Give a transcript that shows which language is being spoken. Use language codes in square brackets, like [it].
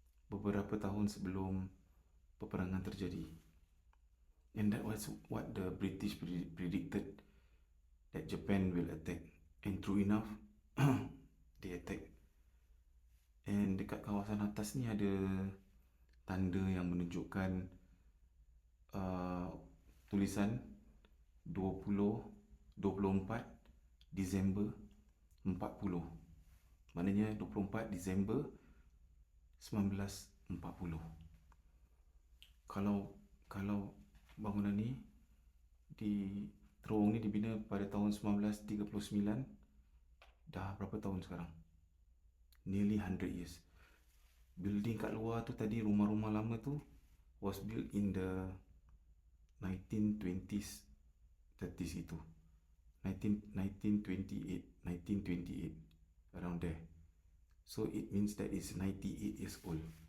[ms] Beberapa tahun sebelum peperangan terjadi. [en] And that was what the British predicted, that Japan will attack. And true enough, they attack. And [ms] dekat kawasan atas ni ada tanda yang menunjukkan tulisan 24 Disember 40. Maknanya 24 Disember 1940. Kalau bangunan ni terowong ni dibina pada tahun 1939, dah berapa tahun sekarang? [en] Nearly 100 years. [ms] Building kat luar tu tadi, rumah-rumah lama tu [en] was built in the 1920s, 30s [ms] itu. [en] 1928, around there. So it means that it's 98 years old.